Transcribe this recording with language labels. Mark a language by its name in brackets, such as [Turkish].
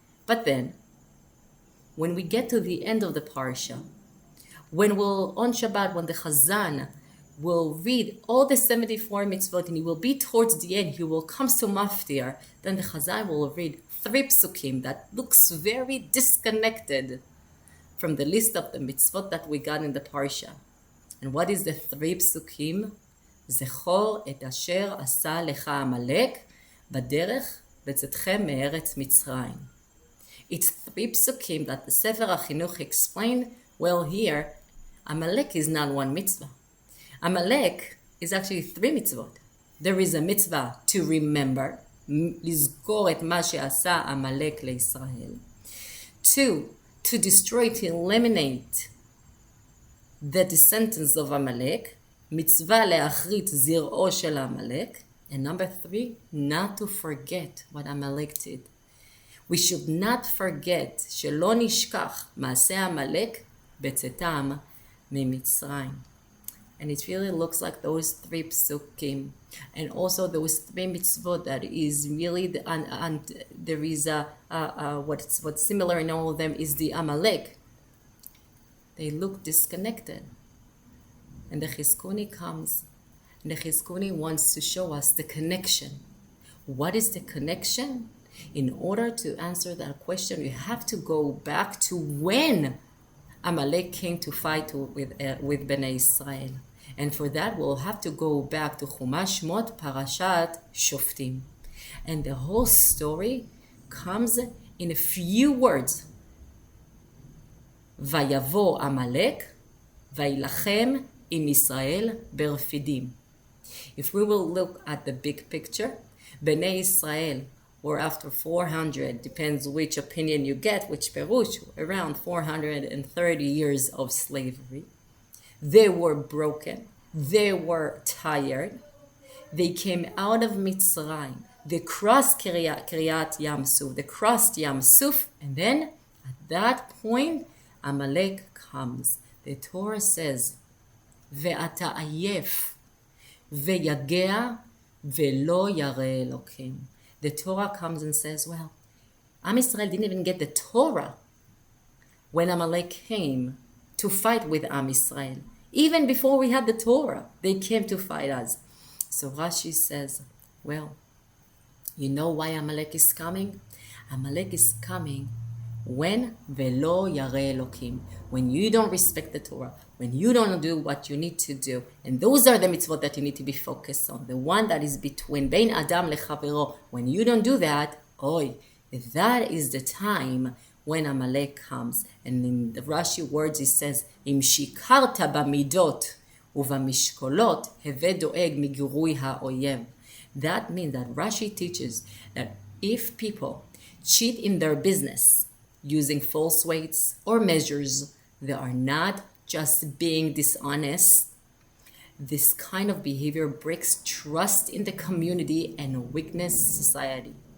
[English] But then, when we get to the end of the parsha, on Shabbat, when the Chazan will read all the 74 mitzvot, and he will be towards the end, he will come to Maftir, then the Chazan will read 3 psukim that looks very disconnected from the list of the mitzvot that we got in the parsha. And what is the 3 psukim? [Hebrew] זכור את אשר עשה לך עמלק בדרך בצאתכם מארץ מצרים. [English] It's 3 psukim that the Sefer HaChinuch explained. Well, here, Amalek is not one mitzvah. Amalek is actually 3 mitzvot. There is a mitzvah to remember, [Hebrew] לזכור את מה שעשה עמלק לישראל. [English] 2, to destroy, to eliminate the descendants of Amalek, [Hebrew] מצווה להכרית זרעו של עמלק. [English] And number 3, not to forget what Amalek did. We should not forget, [Hebrew] שלא נשכח מעשה עמלק בצאתם ממצרים. [English] And it really looks like those 3 psukim, and also those 3 mitzvot that is really and there is what's similar in all of them is the Amalek. They look disconnected. And the חיצוני comes, and the חיצוני wants to show us the connection. What is the connection? In order to answer that question, you have to go back to when Amalek came to fight with Bnei Israel. And for that, we'll have to go back to [Hebrew] שמות, פרשת, שופטים. [English] And the whole story comes in a few words. [Hebrew] ויבוא עמלק, וילחם [English] in Israel [Hebrew] ברפידים. [English] If we will look at the big picture, Bnei Israel were after 400, depends which opinion you get, which perush, around 430 years of slavery. They were broken. They were tired. They came out of Mitzrayim. They crossed Kiryat Yam Suf. They crossed Yam Suf. And then at that point, Amalek comes. [Hebrew] The Torah says, ואתה עייף, ויגע, ולא ירא אלוקים. [English] The Torah comes and says, well, Am Yisrael didn't even get the Torah when Amalek came to fight with Am Yisrael. Even before we had the Torah, they came to fight us. So Rashi says, well, you know why Amalek is coming? Amalek is coming when [Hebrew] ולא ירא אלוקים. [English] When you don't respect the Torah, when you don't do what you need to do. And those are the mitzvot that you need to be focused on. The one that is between [Hebrew] בין אדם לחברו. [English] When you don't do that, that is the time when Amalek comes. [Hebrew] And in the Rashi words it says, אם שיקרת במידות ובמשקולות, הווה דואג מגירוי האויב. [English] That means that Rashi teaches that if people cheat in their business using false weights or measures, they are not just being dishonest. This kind of behavior breaks trust in the community and weakens society.